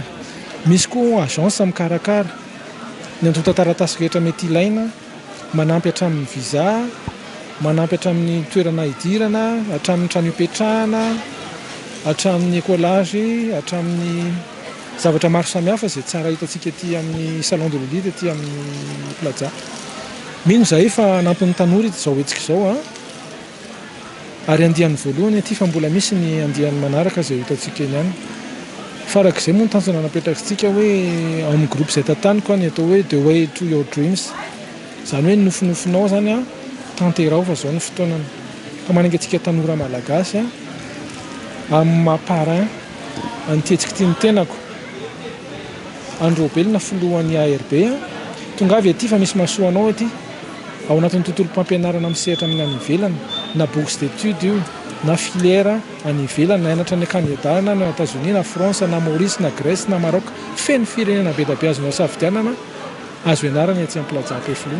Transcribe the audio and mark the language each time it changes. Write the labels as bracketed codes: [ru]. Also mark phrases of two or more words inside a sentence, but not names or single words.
[mg] Misy koa agence mikarakara ny antota taratasy rehetra mety ilaina, manampy hatramin'ny visa, manampy hatramin'ny toerana idirana, hatramin'ny trano ipetrahana, hatramin'ny collage, hatramin'ny zavatra maro samihafa izay tsara hitantsika ety amin'ny salon de l'élite ety amin'ny plaza. Mino zay fa nampin'ny tanora izao hetsika izao ary andiany voalohany aty fa mbola misy ny andiany manaraka izay hitantsika eny ihany. Farak'izay moa ny tanjona napetrakantsika hoe ao amin'ny groupe izay tantaniko ny atao hoe [en] the way to your dreams, [mg] izany hoe nofinofinao zany tanterao fa zao ny fotoanany. Ka manenga antsika tanora malagasy amin'ny mahaparin anitetsika ity ny tenako Andro Belona filohan'ny ARB tonga avy aty fa misy mahasoanao aty ao anatin'ny tontolo mpampianarana misehatra amin'ny any ivelany, na [fr] bourse d'études [mg] io, na filière any ivelany, na hianatra ny Canada, na États-Unis, na France, na Maurice, na Grèce, na Maroc, feno firenena be da be azonao safidianana azo ianarana etsy amin'ny plaza Ampefiloha.